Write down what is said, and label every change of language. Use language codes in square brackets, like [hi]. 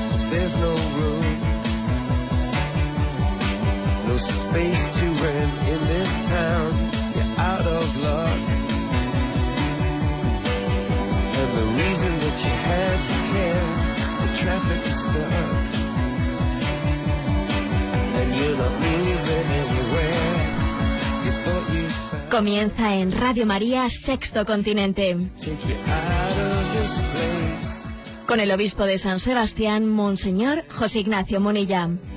[en] There's no room, no space to rent in this town. You're out of luck, and the reason that you had to care, the traffic is stuck, and you're not moving anywhere. You thought you found. [es] Comienza en Radio María, Sexto Continente. [en] Take you out of this place. [es] Con el obispo de San Sebastián, Monseñor José Ignacio Munilla.